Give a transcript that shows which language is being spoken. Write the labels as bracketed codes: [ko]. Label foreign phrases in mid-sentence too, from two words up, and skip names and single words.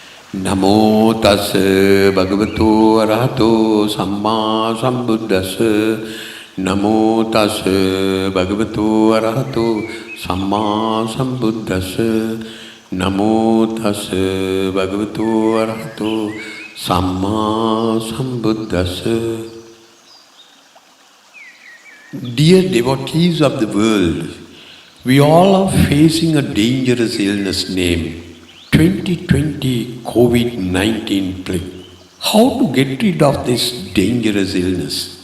[pi] Namo tassa bhagavato arahato samma sambuddhassa. Namo tassa bhagavato arahato samma sambuddhassa. Namo tassa bhagavato arahato samma sambuddhassa. [en] Dear devotees of the world, we all are facing a dangerous illness named 2020 COVID-19 plague. How to get rid of this dangerous illness?